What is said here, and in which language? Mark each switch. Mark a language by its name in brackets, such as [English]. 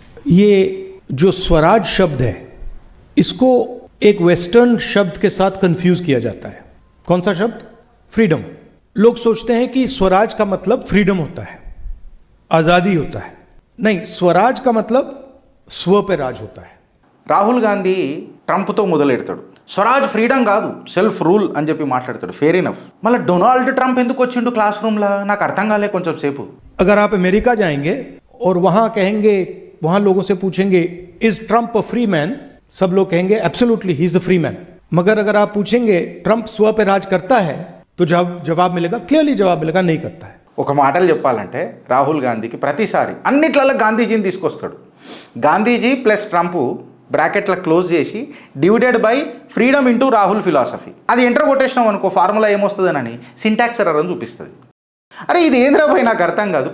[Hindi] ये जो स्वराज शब्द है इसको एक वेस्टर्न शब्द के साथ कंफ्यूज किया जाता है। कौन सा शब्द? फ्रीडम। लोग सोचते हैं कि स्वराज का मतलब फ्रीडम होता है, आज़ादी होता है। नहीं, स्वराज का मतलब स्व पे राज होता है। [Telugu] రాహుల్ గాంధీ ట్రంప్తో మొదలెడతాడు, స్వరాజ్ ఫ్రీడమ్ కాదు సెల్ఫ్ రూల్ అని చెప్పి మాట్లాడతాడు, [English] Fair enough. [Telugu] మళ్ళీ డొనాల్డ్ ట్రంప్ ఎందుకు వచ్చిండు క్లాస్ రూమ్లో నాకు అర్థం కాలే కొంచెం సేపు। [Hindi] अगर आप अमेरिका जाएंगे और वहाँ कहेंगे, वहाँ लोगों से पूछेंगे [English] is Trump a free man, [Hindi] सब लोग कहेंगे [English] Absolutely he is a free man. [Hindi] मगर अगर आप पूछेंगे ट्रंप स्व पे राज करता है तो जवाब मिलेगा, क्लियरली जवाब मिलेगा नहीं करता है। [Telugu] ఒక మాటలు చెప్పాలంటే రాహుల్ గాంధీకి ప్రతిసారి అన్నిట్లలో గాంధీజీని తీసుకొస్తాడు। గాంధీజీ ప్లస్ ట్రంప్ బ్రాకెట్లో క్లోజ్ చేసి [English] divided by freedom into [Telugu] Rahul philosophy, అది ఎంటర్ కొట్టేసినాం అనుకో ఫార్ములా ఏమొస్తుందనని సింటాక్స్ ఎర్రర్ అని చూపిస్తుంది। అరే ఇది ఏంద్రా భయ్ నాకు అర్థం కాదు।